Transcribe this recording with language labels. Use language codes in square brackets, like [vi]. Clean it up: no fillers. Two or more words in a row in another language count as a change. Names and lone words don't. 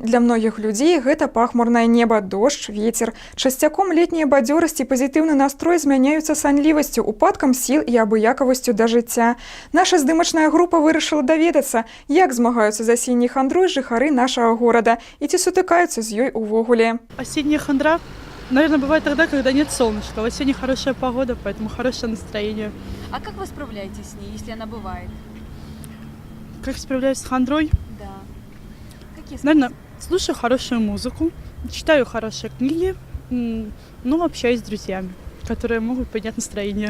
[be] Для многіх людзей гэта пахмурнае неба, дождж, вецер. Часцяком летняя бадзёрасць і пазітыўны настрой змяняюцца санлівасцю, упадкам сіл і абыякавасцю да жыцця. Наша здымачная група вырашыла даведацца, як змагаюцца з асенняй хандрой жыхары нашага горада і ці сутыкаюцца з ёй увогуле. [ru] Осенняя хандра, наверное, бывает тогда, когда нет солнышка. В осенне хорошая погода, поэтому хорошее настроение. А как вы справляетесь с ней, если она бывает? Как справляюсь с хандрой? Да. Какие Наверное, слушаю хорошую музыку, читаю хорошие книги, общаюсь с друзьями, которые могут поднять настроение.